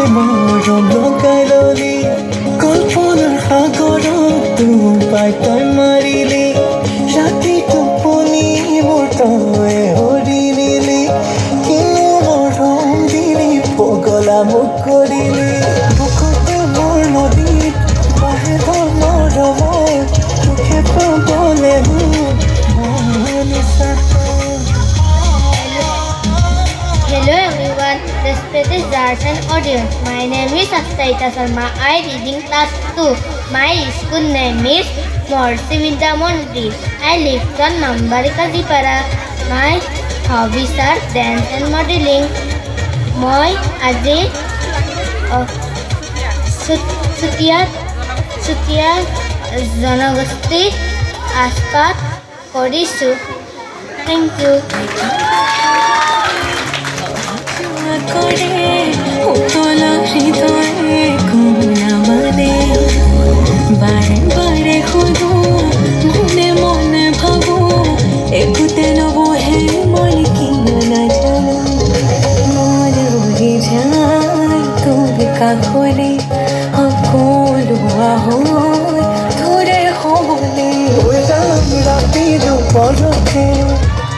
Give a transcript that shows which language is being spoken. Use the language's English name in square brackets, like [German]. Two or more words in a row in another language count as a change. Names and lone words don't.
[Assamese] মৰম লগাই ললি কল্পনাৰ সাগৰত তোৰ পাই তই মাৰিলি ৰাতি টোপনি মোৰ তই হৰি নিলি কিনো মৰম দিলি পগলা মোক কৰিলি বুকুতে মোৰ নদীত বাহে মৰমৰ সুখে পাবলে মোৰ মনিছা [English] Hello everyone, respected judges and audience. My name is Akshaita Sharma. I reading class 2. My school name is Morsi Vidya Mondir. I live from Nambarika Dipara. My hobbies are dance and modeling. [Assamese] মই আজি চুতীয়া জনগোষ্ঠীৰ আশপাত কৰিছোঁ [English] thank you [Bangla] করে উতলা হৃদয়ে কোনা মানে বারে বারে শুধু মনে মনে ভাবো [Assamese] একোতে নবহে মই কিয় নাজানো মন উৰি যায় তোৰ কাষলে সকলো হয় তোৰে হ'বলে ৰাতি দুপৰতে